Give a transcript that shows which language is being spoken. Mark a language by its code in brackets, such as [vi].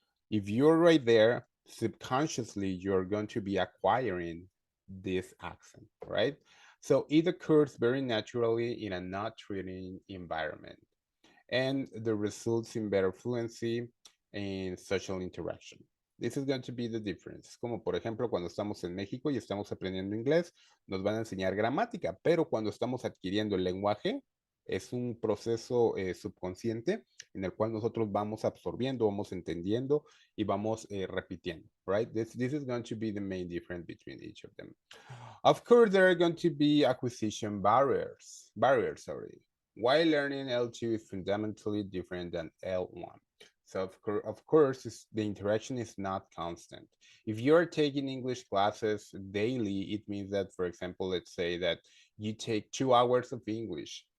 [en] If you're right there, subconsciously, you're going to be acquiring this accent, right? So it occurs very naturally in a not threatening environment, and the results in better fluency and social interaction. This is going to be the difference. [es] Como por ejemplo, cuando estamos en México y estamos aprendiendo inglés, nos van a enseñar gramática, pero cuando estamos adquiriendo el lenguaje, es un proceso subconsciente en el cual nosotros vamos absorbiendo, vamos entendiendo y vamos repitiendo, [en] right? This is going to be the main difference between each of them. Of course, there are going to be acquisition barriers, sorry. Why learning L2 is fundamentally different than L1. So of course, the interaction is not constant. If you're taking English classes daily, it means that, for example, let's say that you take 2 hours of English.